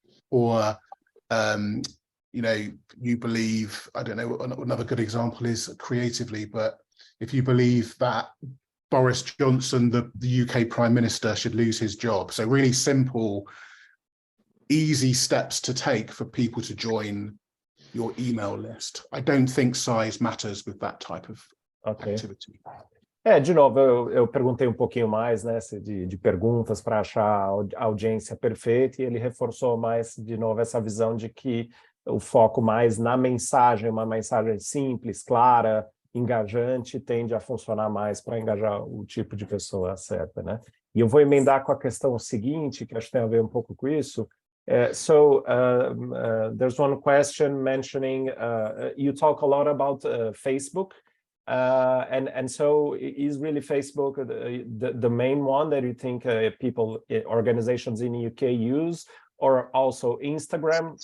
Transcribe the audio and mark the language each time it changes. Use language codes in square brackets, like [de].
[en] Or, you know, you believe, I don't know, another good example is creatively, but if you believe that Boris Johnson, the UK Prime Minister, should lose his job. So really simple, easy steps to take for people to join your email list. I don't think size matters with that type of activity. [pt] De novo, eu perguntei um pouquinho mais, né, de perguntas para achar a audiência perfeita, e ele reforçou mais, de novo, essa visão de que o foco mais na mensagem, uma mensagem simples, clara, engajante, tende a funcionar mais para engajar o tipo de pessoa certa, né? E eu vou emendar com a questão seguinte, que acho que tem a ver um pouco com isso. [en] There's one question mentioning, you talk a lot about Facebook, and so is really Facebook the main one that you think organizations in the UK use, or also Instagram?